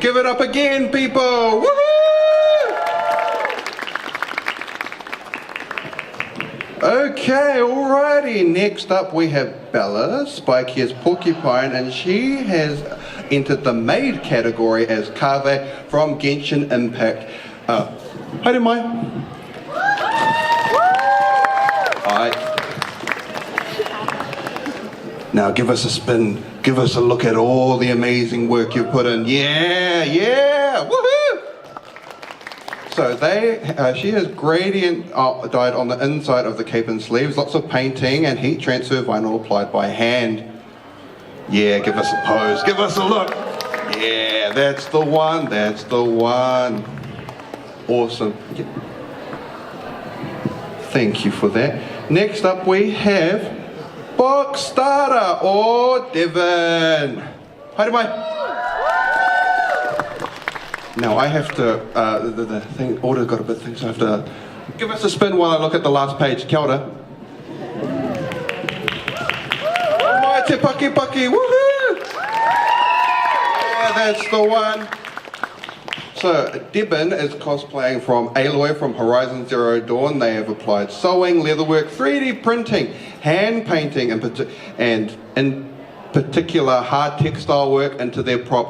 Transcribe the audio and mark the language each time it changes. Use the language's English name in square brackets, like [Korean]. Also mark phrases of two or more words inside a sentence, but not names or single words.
[English] Give it up again, people! Woohoo! Okay, alrighty. Next up we have Bella, Spikey as Porcupine, and she has entered the maid category as Kave from Genshin Impact. [Māori] Haere mai. [English] Alright. Now give us a spin. Give us a look at all the amazing work you've put in. Yeah, yeah, woohoo! So she has gradient dyed on the inside of the cape and sleeves, lots of painting and heat transfer vinyl applied by hand. Yeah, give us a pose, give us a look. Yeah, that's the one, that's the one. Awesome. Thank you for that. Next up we have Stara, or Devon. [Māori] Haere mai. [English] Now I have to, the thing, order got a bit thing, so I have to give us a spin while I look at the last page. [Māori] Kia ora. Mai te paki paki, [English] woohoo! Yeah, that's the one. So, Debin is cosplaying from Aloy from Horizon Zero Dawn. They have applied sewing, leatherwork, 3D printing, hand painting, and in particular hard textile work into their prop.